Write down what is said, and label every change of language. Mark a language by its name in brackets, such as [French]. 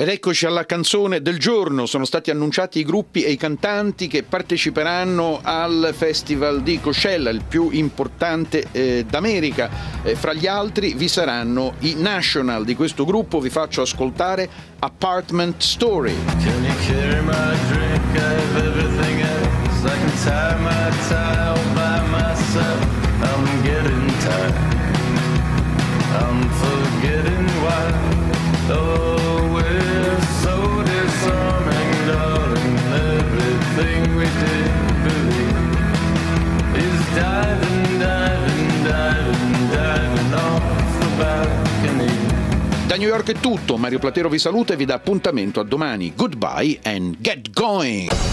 [Italian] Ed eccoci alla canzone del giorno. Sono stati annunciati i gruppi e i cantanti che parteciperanno al Festival di Coachella, il più importante d'America. Fra gli altri vi saranno i National. Di questo gruppo vi faccio ascoltare Apartment Story. [English] Can you carry my drink? I have everything else. I can tie my tie all by myself. I'm getting tired. I'm forgetting why. Oh, we're so disarming, darling. Everything we did believe is diving, diving, diving, diving off the balcony. [Italian] Da New York è tutto, Mario Platero vi saluta e vi dà appuntamento a domani. [English] Goodbye and get going!